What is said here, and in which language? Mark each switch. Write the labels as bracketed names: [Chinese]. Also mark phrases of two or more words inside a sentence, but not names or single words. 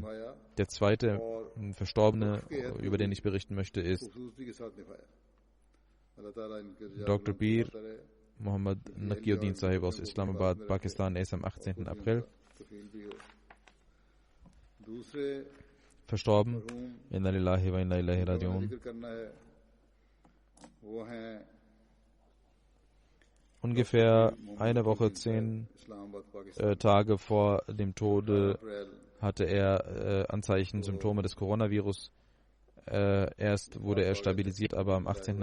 [German] Der zweite Verstorbene, über den ich berichten möchte, ist Dr. Pir Muhammad Naqiuddin Sahib aus Islamabad, Pakistan. Er ist am 18. April verstorben. [Arabic] إنا لله وإنا إليه راجعون. [German] Ungefähr eine Woche, 10 Tage vor dem Tode hatte er Anzeichen, Symptome des Coronavirus. Erst wurde er stabilisiert, aber am 18.